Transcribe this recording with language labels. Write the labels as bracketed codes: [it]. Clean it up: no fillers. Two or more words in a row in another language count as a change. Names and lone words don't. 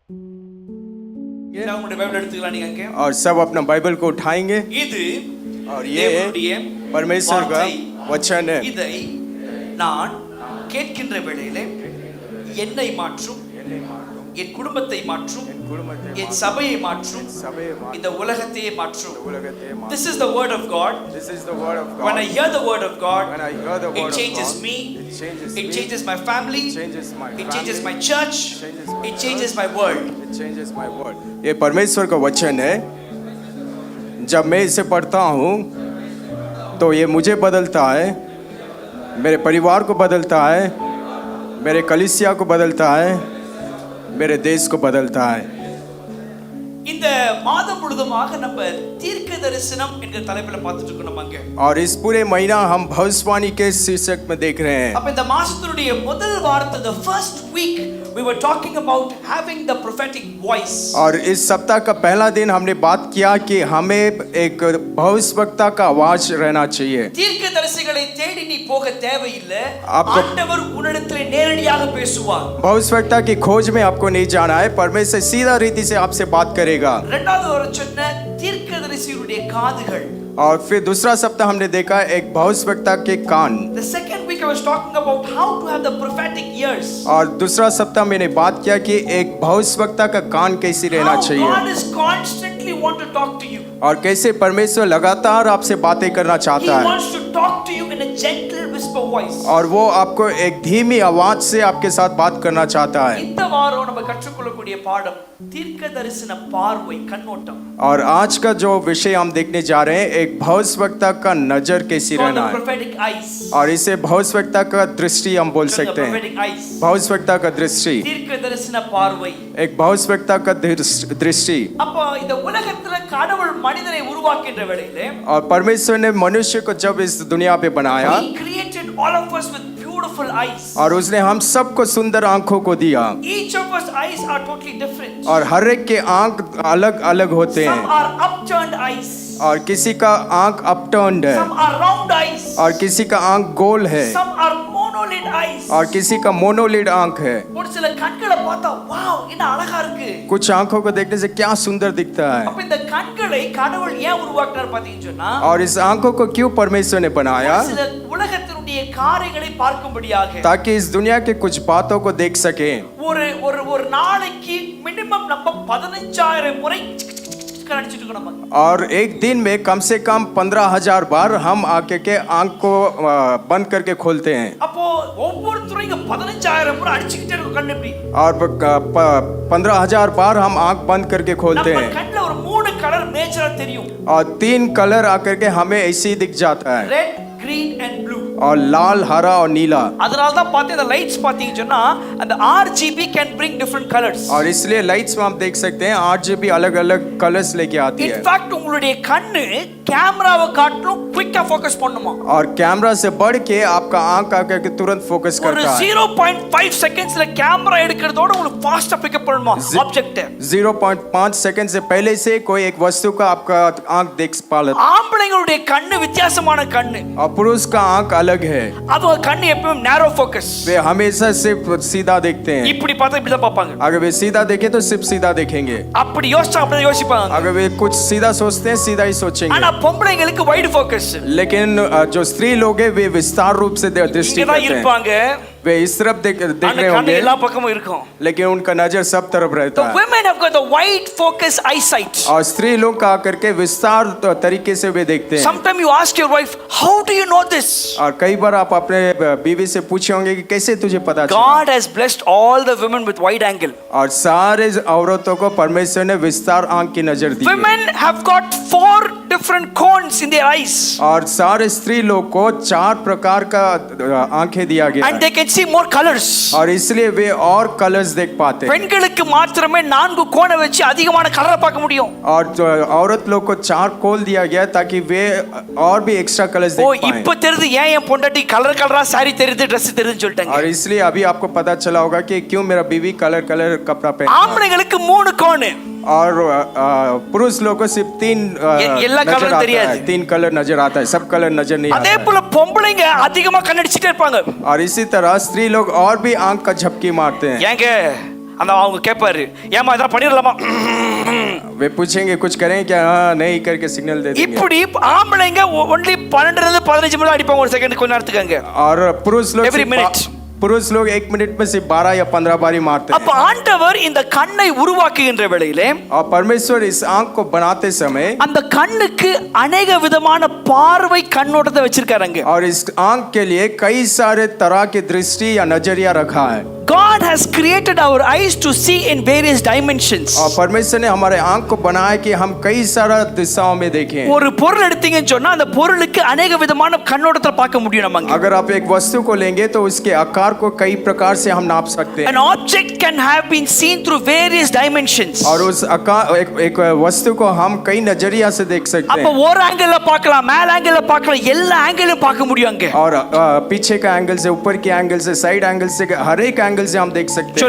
[hi] और सब अपना बाइबल को उठाएंगे और ये परमेश्वर का वचन है. [ta] இதை நான் கேட்கின்ற வேளையிலே என்னை மாற்றும், என் குடும்பத்தை மாற்றும், என் சபையை மாற்றும், இந்த உலகத்தையே மாற்றும். [en] This is the word of God. When I hear the word of God, it changes me, it changes my family, it changes my church, it changes my world. [hi] ये परमेश्वर का वचन है. जब मैं इसे पढ़ता हूँ तो ये मुझे बदलता है, मेरे परिवार को बदलता है, मेरे कलीसिया को बदलता है, मेरे देश को बदलता है. [ta] இந்த மாதம் முழுதுமாக நம்ம தீர்க்க தரிசனம் என்கிற தலைப்புல பார்த்துட்டு இருக்கோம் நமங்க. [hi] और इस पूरे महीना हम भविष्यवाणी के शीर्षक में देख रहे हैं. [ta] அப்ப இந்த மாசத்துடைய முதல் வாரத்தை, [en] the first week we were talking about having the prophetic voice. [hi] और इस सप्ताह का पहला दिन हमने बात किया कि हमें एक भविष्यवक्ता का आवाज रहना चाहिए. [ta] தீர்க்கதரிசிகளை தேடி நீ போக தேவையில்லை. ஆண்டவர் உன்னிடத்திலே நேரடியாக பேசுவார். भविष्यवक्ता की खोज में आपको नहीं जाना है, परमेश्वर सीधा रीति से आपसे बात करेगा. இரண்டாவது ஒரு சொன்ன தீர்க்கதரிசியுடைய காதுகள். [hi] और फिर दूसरा सप्ताह हमने देखा एक भविष्यवक्ता के कान. [en] The second week I was talking about how to have the prophetic ears. [hi] और दूसरा सप्ताह मैंने बात किया कि एक भविष्यवक्ता का कान कैसे रहना चाहिए. [en] God is constantly want to talk to you. [hi] और कैसे परमेश्वर लगातार आपसे बातें करना चाहता है. [en] He wants to talk to you in a gentle whisper voice. [hi] और वो आपको एक धीमी आवाज से आपके साथ बात करना चाहता है. [ta] இந்த வாரம் நம்ம கற்றுக்கொள்ளக்கூடிய பாடம் தீர்க்கதரிசன பார்வை, கண்ணோட்டம். [hi] और आज का जो विषय हम देखने जा रहे हैं, एक भविष्यवक्ता का नजर कैसी रहना है. [en] prophetic eyes. [hi] और इसे भविष्यवक्ता का दृष्टि हम बोल सकते हैं. भविष्यवक्ता का दृष्टि, [ta] தீர்க்கதரிசன பார்வை, [hi] एक भविष्यवक्ता का दृष्टि. [ta] அப்ப இந்த உலகத்துல கடவுள் மனிதனை உருவாக்கின்ற வேளையிலே, [hi] और परमेश्वर ने मनुष्य को जब इस दुनिया पे बनाया, [en] he created all of us with beautiful eyes. [hi] और उसने हम सबको सुंदर आंखों को दिया. [en] Each of us eyes are totally different. [hi] और हर एक के आंख अलग अलग होते हैं. [en] Some are upturned eyes. [hi] और किसी का आंख अपटर्न्ड है. [en] Some are round eyes. [hi] और किसी का आंख गोल है. [en] Some are monolid eyes. [hi] और किसी का मोनोलिड आंख है. [ta] ஒரு சில கண்களை பார்த்தா வாவ் என்ன அழகா இருக்கு. [hi] कुछ आंखों को देखने से क्या सुंदर दिखता है. [ta] அப்ப இந்த கண்களை கடவுள் ஏன் உருவாக்கினார் பாத்தீங்கன்னு சொன்னா, [hi] और इस आंखों को क्यों परमेश्वर ने बनाया, [ta] சில உலகத்தினுடைய காரியங்களை பார்க்கும்படியாக, [hi] ताकि इस दुनिया के कुछ बातों को देख सके. [ta] ஒரு ஒரு ஒரு நாளைக்கு மினிமம் நம்ம 15000 முறை கண்ணடிச்சிட்டு இருக்கோம். [hi] और एक दिन में कम से कम 15,000 बार हम आंखें के आंख को बंद करके खोलते हैं. [ta] அப்போ ஒவ்வொருத்தரும் இங்க 15000 முறை அடிச்சிட்டே இருக்க கண்ணு இப்படி. [hi] और 15,000 बार हम आंख बंद करके खोलते हैं. [ta] நம்ம கண்ணுல ஒரு 3 கலர் நேச்சரா தெரியும். [hi] और 3 कलर आकर के हमें ऐसे ही दिख जाता है. [en] ரெட், green and blue. [hi] और लाल, हरा और नीला. [ta] அதனால தான் பாத்தீங்க அந்த லைட்ஸ் பாத்தீங்கன்னு சொன்னா அந்த [en] RGB can bring different colors. [hi] और इसलिए लाइट्स में हम देख सकते हैं RGB अलग-अलग कलर्स लेके आती है. [en] In fact [ta] உங்களுடைய கண்ணு கேமராவை காட்டிலும் குயிக்கா ஃபோக்கஸ் பண்ணுமா. [hi] और कैमरा से बढ़ के आपका आंख आकर के तुरंत फोकस करता है. [ta] 0.5 செகண்ட்ஸ்ல கேமரா எடுக்கிறதோட உங்களுக்கு ஃபாஸ்டா பிக்கப் பண்ணுமா ஆப்ஜெக்ட். [hi] 0.5 सेकंड से पहले से कोई एक वस्तु का आपका आंख देख पा लेता है. [ta] ஆம்பளைங்களுடைய கண்ணு வித்தியாசமான கண்ணு. [hi] और पुरुष का आंख अलग है. [ta] அவங்க கண்ணு எப்பவும் [en] narrow focus. [hi] वे हमेशा सिर्फ सीधा देखते हैं. [ta] இப்படி பார்த்தா இப்படி தான் பார்ப்பாங்க. [hi] अगर वे सीधा देखें तो सिर्फ सीधा देखेंगे. [ta] அப்படி யோசிச்சா அப்படி யோசிப்பாங்க. [hi] अगर वे कुछ सीधा सोचते हैं सीधा ही सोचेंगे. [ta] ஆனா பொம்பளைங்களுக்கு [en] wide focus. [hi] लेकिन जो स्त्री लोग हैं वे विस्तार रूप से दृष्टि करते हैं. [ta] இருப்பாங்க. [hi] वे इस तरफ देख रहे होंगे, [ta] எல்லா பக்கமும் இருக்கும். [hi] लेकिन उनका नजर सब तरफ रहता है. [en] The women have got the wide focus eyesight. [hi] और स्त्री लोग का आकर के विस्तार तरीके से वे देखते हैं. [en] Sometimes you ask your wife, how do you know this? [hi] और कई बार आप अपने बीवी से पूछे होंगे कि कैसे तुझे पता चला. [en] God has blessed all the women with wide angle. [hi] और सारे औरतों को परमेश्वर ने विस्तार आंख की नजर दी. [en] Women have got 4 different cones in their eyes. [hi] और सारे स्त्री लोग को 4 प्रकार का आंखें दिया गया. [en] And they can see more colors. [hi] और इसलिए वे और कलर्स देख पाते हैं. [ta] பெண்களுக்கு மாத்திரமே 4 கோணை வச்சு அதிகமான கலரை பார்க்க முடியும். [hi] और औरत लोग को 4 कोल दिया गया ताकि वे और भी एक्स्ट्रा कलर्स देख पाएं. [ta] இப்போ தெரியுது ஏன் என் பொண்டாட்டி கலர் கலரா saree தெரியுது Dress தெரியுதுன்னு சொல்லிட்டாங்க. [hi] और इसलिए अभी आपको पता चला होगा कि क्यों मेरा बीवी कलर कलर कपड़ा पहनता है. [ta] ஆம்பளைங்களுக்கு 3 கோணு. [hi] और पुरुष लोग को सिर्फ 3 नजर आता है. 3 कलर नजर आता है, सब कलर नजर नहीं आता. [ta] அதே போல பொம்பளைங்க அதிகமா கண்ணடிச்சிட்டே இருப்பாங்க. [hi] और इसी तरह स्त्री लोग और भी आंख का झपकी मारते हैं. [ta] ஏங்க அந்த அவங்க கேட்பாரு, ஏமா இதெல்லாம் பண்ணிடலாமா? [hi] वे पूछेंगे कुछ करें क्या? हाँ नहीं करके सिग्नल दे देंगे। [ta] இப்படி ஆம்பளைங்க ஒன்லி 12 இருந்து 15 முறை அடிப்பாங்க ஒரு செகண்ட் கொஞ்ச நேரத்துக்கு அங்க. [hi] और [en] Every minute. [hi] पुरुष लोग 1 मिनट में सिर्फ 12 या 15 बारी मारते हैं। [ta] அப்ப ஆண்டவர் இந்த கண்ணை உருவாக்குகின்ற வேளையிலே, [hi] और परमेश्वर इस आंख को बनाते समय [ta] அந்த கண்ணுக்கு अनेक விதமான பார்வை கண்ணோட்டத்தை வச்சிருக்காருங்க. [hi] और इस आंख के लिए कई सारे तरह की दृष्टि या नजरिया रखा है। [en] God has created our eyes to see in various dimensions. [hi] और परमेश्वर ने हमारे आंख को बनाया कि हम कई सारा दिशाओं में देखें। [ta] ஒரு பொருள் எடுத்தீங்கன்னு சொன்னா அந்த பொருளுக்கு अनेक விதமான கண்ணோட்டத்தை பார்க்க முடியும் நமக்கு. [hi] अगर आप एक वस्तु को लेंगे तो उसके आकार को कई प्रकार से हम नाप सकते हैं। [en] An object can have been seen through various dimensions. [hi] और उस आकार एक वस्तु को हम कई नजरिया से देख सकते [ta] அப்ப [hi] हैं। [ta] ஒரு ஆங்கிள்ல பார்க்கலாம், மேல் ஆங்கிள்ல பார்க்கலாம், எல்லா ஆங்கிளும் பார்க்க முடியும் அங்க. [hi] और पीछे का एंगल से, ऊपर के एंगल से, साइड एंगल से, हर एक एंगल से हम देख सकते हैं।